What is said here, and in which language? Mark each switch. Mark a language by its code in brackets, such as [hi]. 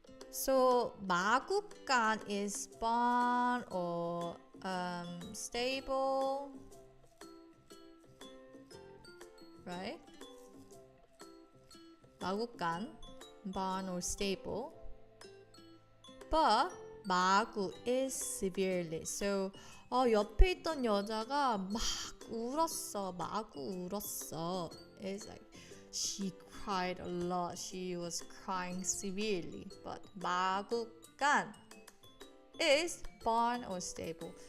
[en] So 마구간 is barn or stable, right? 마구간, barn or stable. But 마구 is severely. [ko] So 옆에 있던 여자가 막 울었어. 마구 울었어. [en] It's like she cried a lot. She was crying severely. But 마구간 is barn or stable.